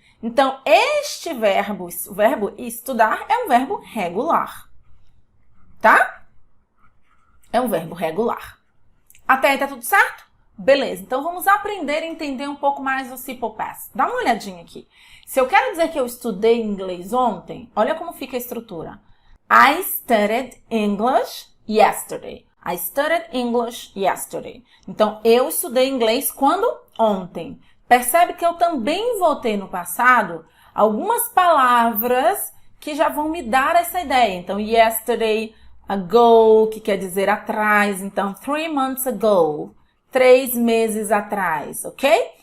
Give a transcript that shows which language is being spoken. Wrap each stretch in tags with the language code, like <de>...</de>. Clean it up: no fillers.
<pt>Então, este verbo, o verbo estudar, é um verbo regular. Tá? É um verbo regular. Até aí tá tudo certo? Beleza, então vamos aprender a entender um pouco mais do simple past. Dá uma olhadinha aqui. Se eu quero dizer que eu estudei inglês ontem, olha como fica a estrutura.</pt> <en>I studied English yesterday. I studied English yesterday.</en> <pt>Então, eu estudei inglês quando? Ontem. Percebe que eu também vou ter no passado algumas palavras que já vão me dar essa ideia. Então, yesterday, ago, que quer dizer atrás. Então,</pt> <en>3 months ago,</en> <pt>3 meses atrás, ok?</pt>